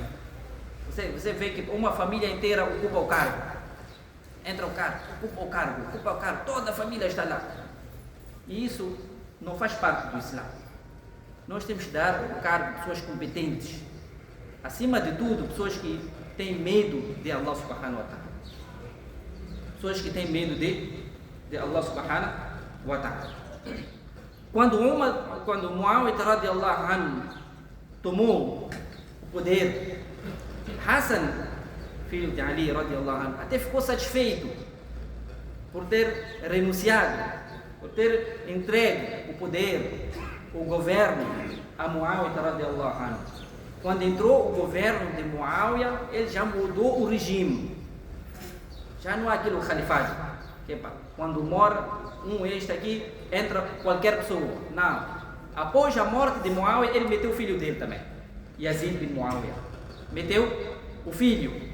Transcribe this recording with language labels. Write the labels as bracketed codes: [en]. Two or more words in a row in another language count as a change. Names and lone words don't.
[pt] Você vê que uma família inteira ocupa o cargo, entra o cargo, ocupa o cargo, toda a família está lá, e isso não faz parte do Islã. Nós temos que dar o cargo de pessoas competentes, acima de tudo, pessoas que têm medo de Allah [ar] سبحانه وتعالى, [pt] pessoas que têm medo de Allah [ar] سبحانه وتعالى. [pt] Quando Muawiyah [ar] رضي الله عنه [pt] tomou o poder, Hassan, filho de Ali [ar] رضي الله عنه, [pt] até ficou satisfeito por ter renunciado, por ter entregue o poder, o governo a Muawiyah [ar] رضي الله عنه. [pt] Quando entrou o governo de Muawiyah, ele já mudou o regime, já não há aquilo califado, que quando mora este aqui, entra qualquer pessoa. Não, após a morte de Muawiyah, ele meteu o filho dele também, Yazid bin Muawiyah, meteu o filho.